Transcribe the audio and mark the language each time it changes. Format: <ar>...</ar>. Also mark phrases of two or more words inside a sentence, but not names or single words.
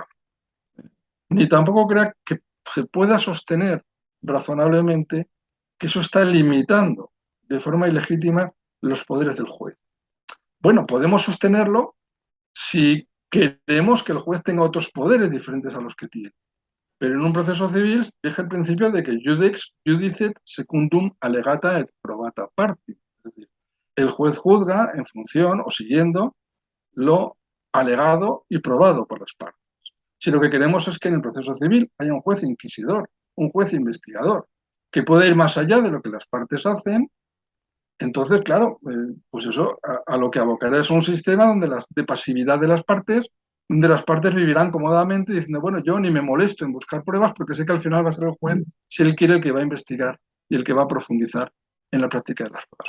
<es>Ni tampoco crea que se pueda sostener razonablemente que eso está limitando de forma ilegítima los poderes del juez. Bueno, podemos sostenerlo si queremos que el juez tenga otros poderes diferentes a los que tiene. Pero en un proceso civil rige el principio de que</es> <la>judex judicet secundum allegata et probata partem.</la> <es>Es decir, el juez juzga en función o siguiendo lo alegado y probado por las partes. Si lo que queremos es que en el proceso civil haya un juez inquisidor, un juez investigador, que pueda ir más allá de lo que las partes hacen, entonces, claro, pues eso a lo que abocará es un sistema de pasividad de las partes, donde las partes vivirán cómodamente diciendo, bueno, yo ni me molesto en buscar pruebas porque sé que al final va a ser el juez, si él quiere, el que va a investigar y el que va a profundizar en la práctica de las pruebas.</es>